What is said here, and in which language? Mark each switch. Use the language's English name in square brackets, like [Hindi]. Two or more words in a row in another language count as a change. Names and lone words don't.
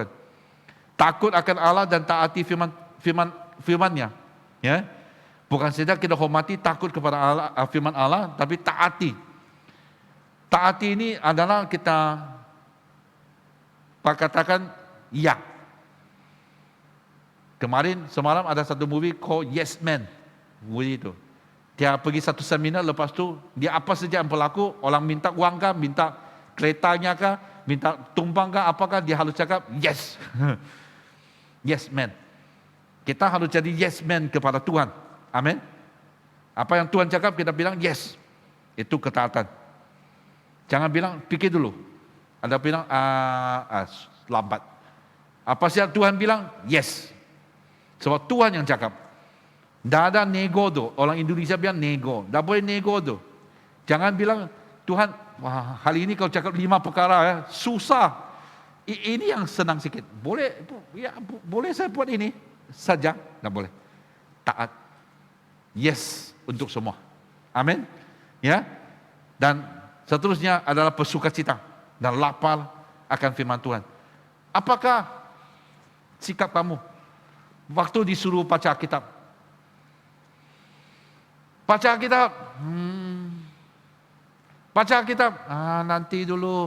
[Malay] Takut akan Allah dan taati firman-nya. Bukan saja kita hormati, takut kepada Allah, firman Allah, tapi taati. Taati ini adalah kita katakan ya. Semalam ada satu [English] movie called Yes Man. [Malay] Movie itu. Dia pergi satu seminar, lepas tu dia apa saja yang berlaku, orang minta uang kah, minta keretanya kah, minta tumpang kah, apakah dia harus cakap yes. [English] Yes man. [Malay] Kita harus jadi [English] yes man [Malay] kepada Tuhan. Amin. Apa yang Tuhan cakap kita bilang yes. Itu ketaatan. Jangan bilang pikir dulu. Ada bilang lambat. Apa sih Tuhan bilang? Yes. Sebab Tuhan yang cakap. Tidak ada nego tu. Orang Indonesia bilang nego. Tak boleh nego tu. Jangan bilang Tuhan, wah, hari ini kau cakap 5 perkara susah. Ini yang senang sikit. Boleh, boleh saya buat ini saja. Tak boleh. Taat. Yes untuk semua. Amin. Dan seterusnya adalah bersukacita dan lapar akan firman Tuhan. Apakah sikap kamu waktu disuruh baca kitab? Baca kitab, baca kitab, nanti dulu.